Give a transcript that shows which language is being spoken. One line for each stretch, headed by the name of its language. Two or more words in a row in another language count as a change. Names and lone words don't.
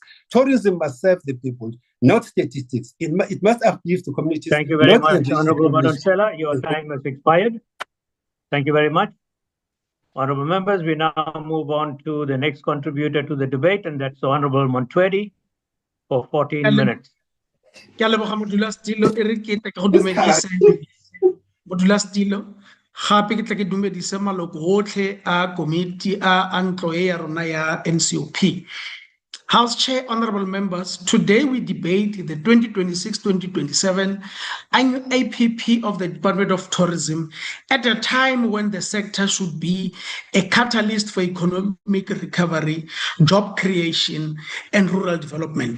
English: Tourism must serve the people, not statistics. It must uplift the communities. Thank you very much, Honorable Madonsela. Your time has expired. Thank you very much. Honorable members, we now move on to the next contributor to the debate, and that's Honorable Montwedi for 14 minutes.
Tswana: Ke a leboga Modulasetulo e re ke tle ka go dumedisa Modulasetulo gape ke tla ke dumedise maloko otlhe a komiti a ntlo e ya rona ya NCOP.
English: House Chair, honorable members, today we debate the 2026-2027 annual APP of the Department of Tourism at a time when the sector should be a catalyst for economic recovery, job creation, and rural development.